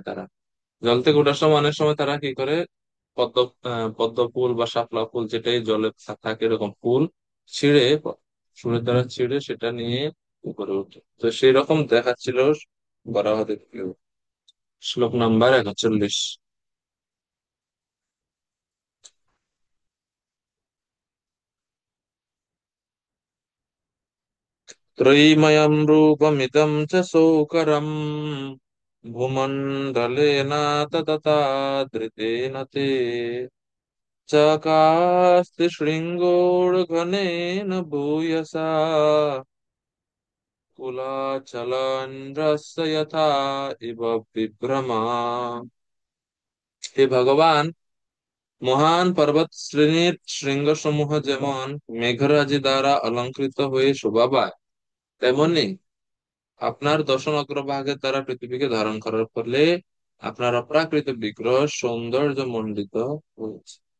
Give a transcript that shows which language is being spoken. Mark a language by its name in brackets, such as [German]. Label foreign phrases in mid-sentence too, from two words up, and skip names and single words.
[Bangla] তারা জল থেকে ওঠার সময় অনেক সময় তারা কি করে, পদ্ম পদ্ম ফুল বা শাপলা ফুল যেটাই জলে থাকে এরকম ফুল ছিঁড়ে, সুরের দ্বারা ছিঁড়ে সেটা নিয়ে উপরে ওঠে। তো সেই রকম দেখাচ্ছিল বরাহদেবকেও। শ্লোক নাম্বার 41। [Sanskrit] त्रयीमयं रूपमिदं च सौकरम् भूमण्डलेनाततता धृतेन ते चकास्ति शृङ्गोर्घनेन भूयसा कुलाचलन्द्रस्य यथा इव विभ्रमा। [Bangla] হে ভগবান, মহান পর্বত শ্রেণীর শৃঙ্গসমূহ যেমন মেঘরাজি দ্বারা অলঙ্কৃত হয়ে শোভা পায়, তেমনি আপনার দর্শন অগ্রভাগের দ্বারা পৃথিবীকে ধারণ করার ফলে আপনার অপ্রাকৃত বিগ্রহ সৌন্দর্য মণ্ডিত হয়েছে।